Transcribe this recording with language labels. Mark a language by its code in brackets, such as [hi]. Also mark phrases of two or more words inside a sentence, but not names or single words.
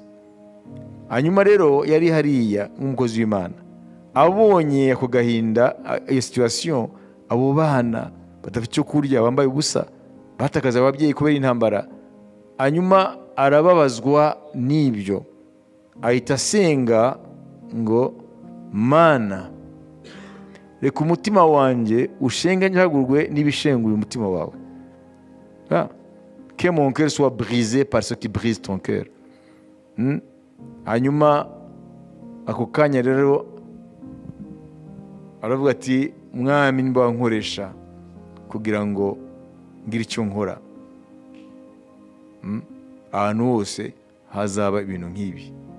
[rw] Hanyuma rero yari hariya nk'umukozi w'Imana, abonye ako gahinda, iyo situation, abo bana badafite icyo kurya, bambaye ubusa, batakaza ababyeyi kubera intambara. Hanyuma arababazwa n'ibyo, ahita asenga ngo Mana, reka umutima wanjye ushenganyagurwe n'ibishenguye umutima wawe. [fr] Que mon cœur soit brisé par ce qui brise ton cœur. [rw] Hanyuma ako kanya rero aravuga ati, Mwami nimba nkoresha kugira ngo ngire icyo nkora, ahantu hose hazaba ibintu nk'ibi.